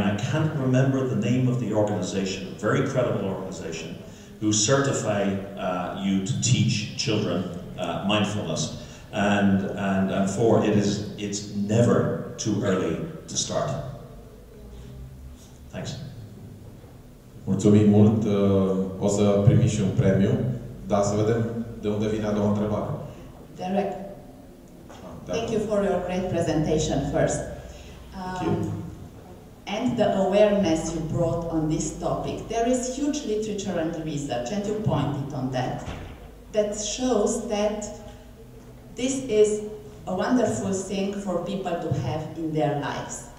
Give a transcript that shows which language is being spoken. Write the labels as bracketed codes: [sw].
[en] I can't remember the name of the organization, a very credible organization, who certify you to teach children mindfulness. And four, it's never too early to start. Thanks. [ro] Mulțumim mult. O să primiți și un premiu. Da, să vedem de unde vine a doua întrebare. [en] Deiric, thank you for your great presentation first. And the awareness you brought on this topic. There is huge literature and research, and you pointed on that, that shows that this is a wonderful thing for people to have in their lives.